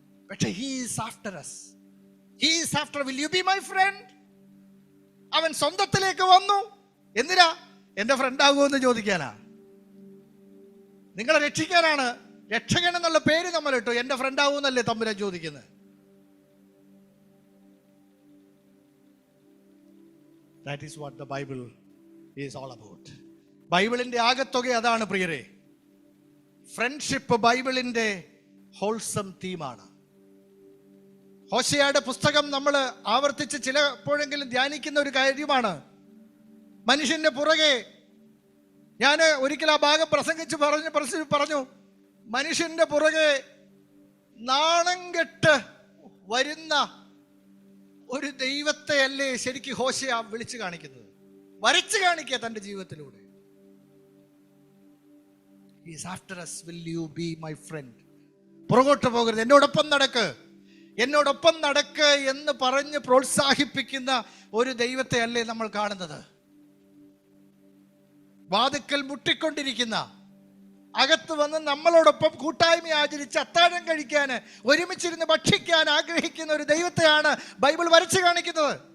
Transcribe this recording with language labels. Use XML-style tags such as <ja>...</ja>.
<en>പക്ഷേ he is after us. He is after, will you be my friend?</en> <ml>അവൻ സ്വന്തത്തിലേക്ക് വന്നു. എന്തിനാ? എൻ്റെ ഫ്രണ്ട് ആകുമോ എന്ന് ചോദിക്കാനാ. നിങ്ങളെ രക്ഷിക്കാനാണ്. രക്ഷകൻ എന്നുള്ള പേര് നമ്മൾ ഇട്ടു, എൻ്റെ ഫ്രണ്ട് ആകുമെന്നല്ലേ തമ്പുരാൻ ചോദിക്കുന്നത്.</ml> <en>That is what the Bible is all about.</en> <ml>ബൈബിളിന്റെ ആകത്തുക അതാണ് പ്രിയരെ. ഫ്രണ്ട്ഷിപ്പ് ബൈബിളിന്റെ ഹോൾസം തീമാണ്. ഹോശേയയുടെ പുസ്തകം നമ്മൾ ആവർത്തിച്ച് ചിലപ്പോഴെങ്കിലും ധ്യാനിക്കുന്ന ഒരു കാര്യമാണ്. മനുഷ്യന്റെ പുറകെ, ഞാൻ ഒരിക്കൽ ആ ഭാഗം പ്രസംഗിച്ച് പറഞ്ഞു, മനുഷ്യന്റെ പുറകെ നാണം കെട്ട് വരുന്ന ഒരു ദൈവത്തെ അല്ലേ ശരിക്കും ഹോശേയ വിളിച്ചു കാണിക്കുന്നത്, വരച്ചു കാണിക്കുക തന്റെ ജീവിതത്തിലൂടെ.</ml> <en>He is after us, will you be my friend?</en> <ml>പുറകോട്ട് പോകരുത്, എന്നോടൊപ്പം നടക്ക്, എന്നോടൊപ്പം നടക്ക് എന്ന് പറഞ്ഞ് പ്രോത്സാഹിപ്പിക്കുന്ന ഒരു ദൈവത്തെ അല്ലേ നമ്മൾ കാണുന്നത്. വാതിക്കൽ മുട്ടിക്കൊണ്ടിരിക്കുന്ന, അകത്ത് വന്ന് നമ്മളോടൊപ്പം കൂട്ടായ്മ ആചരിച്ച് അത്താഴം കഴിക്കാൻ, ഒരുമിച്ചിരുന്ന് ഭക്ഷിക്കാൻ ആഗ്രഹിക്കുന്ന ഒരു ദൈവത്തെയാണ് ബൈബിൾ വരച്ചു കാണിക്കുന്നത്.</ml>